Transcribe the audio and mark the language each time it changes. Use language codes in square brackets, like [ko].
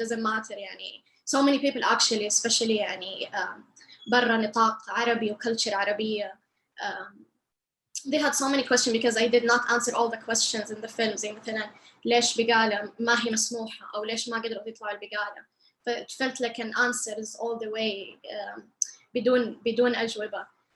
[en] It doesn't matter so many people actually, especially [ar] برا نطاق عربي وculture عربية, [en] they had so many questions because I did not answer all the questions in the film. [ar] زي مثلا ليش بقالة ما هي مسموحة أو ليش ما قدروا يطلعوا البقالة. [en] It felt like an answers all the way [ar] بدون أجوبة.